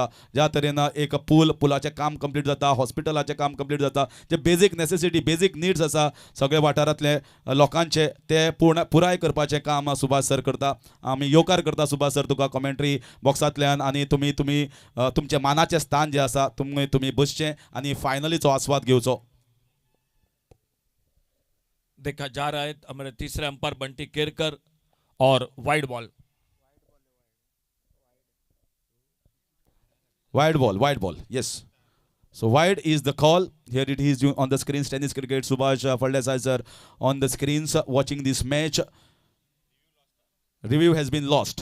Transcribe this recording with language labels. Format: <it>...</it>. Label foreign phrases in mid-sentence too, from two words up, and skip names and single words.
<kok>ज्या तरेन एक पुलाचें काम कंप्लीट जाता, हॉस्पिटलाचें काम कंप्लीट जाता, जे</kok> <en>basic necessity basic needs</en> <kok>आसा सगळ्या वाठारांतले लोकांचे ते पुराय करपाचें काम सुभाष सर करता. आमी येवकार करता सुभाष सर तुका कॉमेंट्री बॉक्सांतल्यान आनी तुमी तुमचे मानाचें स्थान जें आसा तुमी बसचें आनी फायनलीचो आस्वाद घेवचो.</kok> <hi>देखा जा रहा है हमारे तीसरे अंपायर बंटी केरकर और</hi> <en>wide ball. Wide ball, yes. So wide is the call. Here it is on the screens. Tennis cricket. Subhash Faldesai sir on the screens watching this match. Review has been lost.</en>